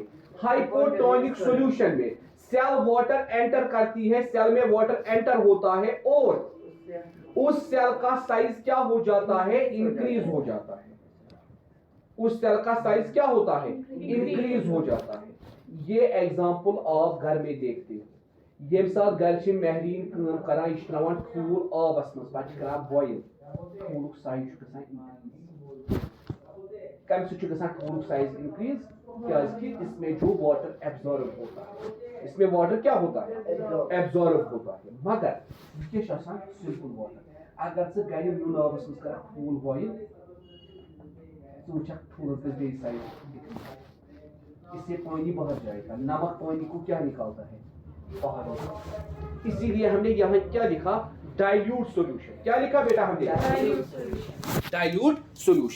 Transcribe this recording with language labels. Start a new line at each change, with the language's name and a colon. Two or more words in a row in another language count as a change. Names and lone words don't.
English: hypotonic solution
Hindi: में.
English: cell water enter
Hindi: करती है, सेल में
English: water enter
Hindi: होता है और उस सेल का साइज क्या हो जाता है? इंक्रीज हो जाता है. उस सेल का साइज क्या होता है? इंक्रीज हो जाता है. ये एग्जांपल आप घर में देखते हो.
Kashmiri: ये साथ घर से महरीन काम करान, यह त्रावान ठूल आबस मज पे करान बॉयल. ठूलुक साइज कम ठूलुक साइज इंक्रीज
Hindi: क्योंकि इसमें जो
English: water absorb
Hindi: होता है, इसमें वाटर क्या होता है? एब्जॉर्ब होता है. मगर ये
English: simple water.
Kashmiri: अगर से गर नुन आबस मज कर ठूल बॉयल,
Hindi: इससे पानी बाहर जाएगा. नमक पानी को क्या निकालता है? बाहर. इसीलिए हमने यहाँ क्या लिखा?
English: dilute solution.
Hindi: क्या लिखा बेटा हमने?
English: dilute solution.